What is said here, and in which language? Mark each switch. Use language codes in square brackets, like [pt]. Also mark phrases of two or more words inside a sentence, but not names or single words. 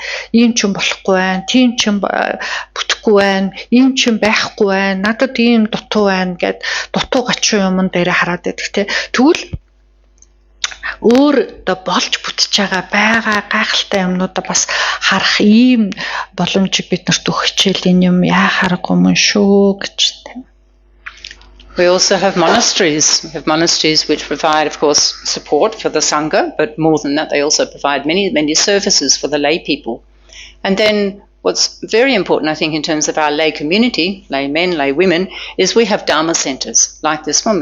[mn] Ийм ч юм болохгүй байна, тийм ч юм бүтэхгүй байна, ийм ч юм байхгүй байна, надад ийм дутуу байна гэд дутуу гачуу юмн дээр хараад байдаг тэ. Тэгвэл өөр болж бүтэж байгаа гайхалтай юмнуудаа бас харах ийм боломжийг биднэрт өгөх хичээл энэ юм яахааргүй мөн шүү гэж тийм. [en] We also have monasteries. We have monasteries which provide, of course, support for the Sangha, but more than that, they also provide many services for the lay people. And then what's very important, I think, in terms of our lay community, lay men, lay women, is we have Dharma centres like this one.